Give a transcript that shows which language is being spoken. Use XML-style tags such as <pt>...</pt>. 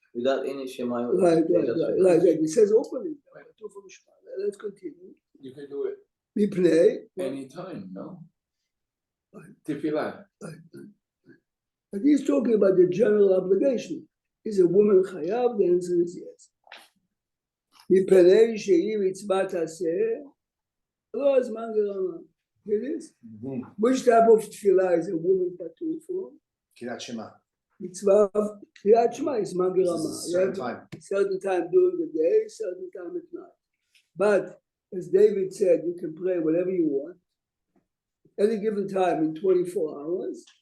<en>Without any Shema. Right. It says openly. Patur from Shema. Let's continue. You can do it We play. anytime, no? Right. Tefillah. But he's talking about the general obligation. Is a woman chayav? The answer is yes.</en> <he>מפני שהיא מצוות עשה, לא הזמן גרמה.</he> <en>It is. Which type of tefillah is a woman patur for? Kirat Shema. Mitzvah Kriyat Shema is זמן גרמה. Certain time during the day, certain time at night. But as David said, you can pray whatever you want, any given time in 24 hours.</en>